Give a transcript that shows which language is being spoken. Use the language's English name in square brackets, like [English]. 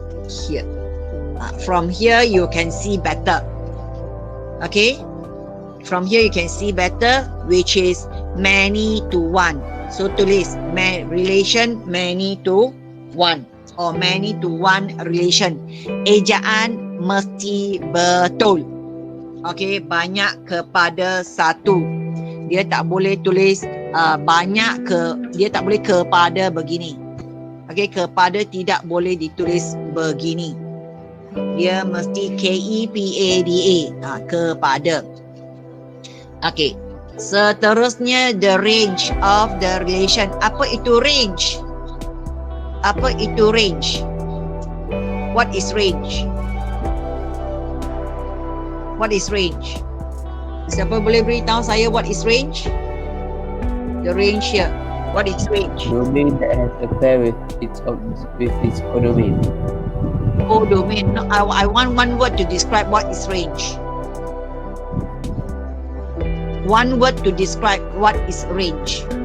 [English] Here. From here you can see better. Okay, from here you can see better, which is many to one. So [Malay] tulis [English] relation many to one or many to one relation. [Malay] Ejaan mesti betul. Okay, banyak kepada satu. Dia tak boleh tulis dia tak boleh kepada begini. Okay, kepada tidak boleh ditulis begini. Dia mesti kepada, kepada. [English] Okay, [Malay] seterusnya [English] the range of the relation. [Malay] Apa itu range? Apa itu range? [English] What is range? What is range? [Malay] Siapa boleh beritahu saya [English] what is range? The range here. What is range? Domain that has a pair with its codomain. Codomain. No, I want one word to describe what is range. One word to describe what is range.